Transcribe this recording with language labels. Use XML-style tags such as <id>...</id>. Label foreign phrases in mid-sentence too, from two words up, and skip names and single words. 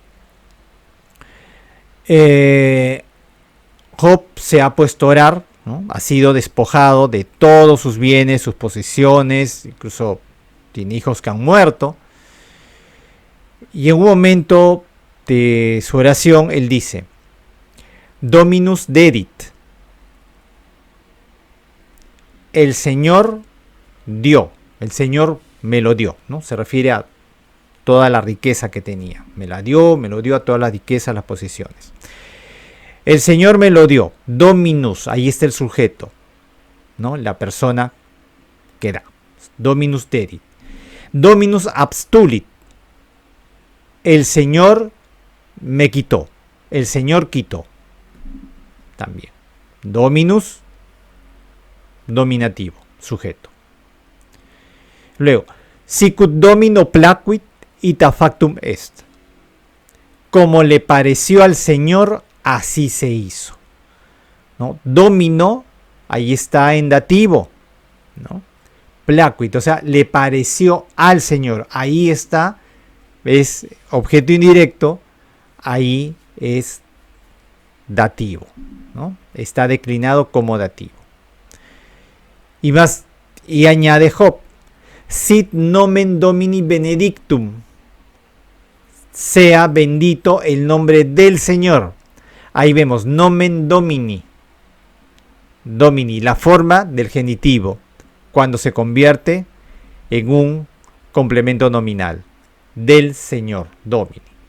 <es>Job se ha puesto a orar, ¿no? Ha sido despojado de todos sus bienes, sus posesiones, incluso tiene hijos que han muerto. Y en un momento de su oración, él dice:</es> <la>Dominus dedit.</la> <es>El Señor dio, el Señor me lo dio, ¿no? Se refiere a toda la riqueza que tenía. Me lo dio a todas las riquezas, las posesiones. El Señor me lo dio. Dominus, ahí está el sujeto, ¿no? La persona que da.</es> <la>Dominus derit. Dominus abstulit.</la> <es>El Señor me quitó. El Señor quitó. También. Dominus, dominativo, sujeto. Luego,</es> <la>sicut domino placuit ita factum est.</la> <es>Como le pareció al Señor, así se hizo, ¿no? Domino, ahí está en dativo, ¿no? Placuit, o sea, le pareció al Señor, ahí está, es objeto indirecto, ahí es dativo, ¿no? Está declinado como dativo. Y añade Job,</es> <la>sit nomen Domini benedictum,</la> <es>sea bendito el nombre del Señor. Ahí vemos</es> <la>nomen Domini, Domini,</la> <es>la forma del genitivo, cuando se convierte en un complemento nominal, del Señor, Domini.</es>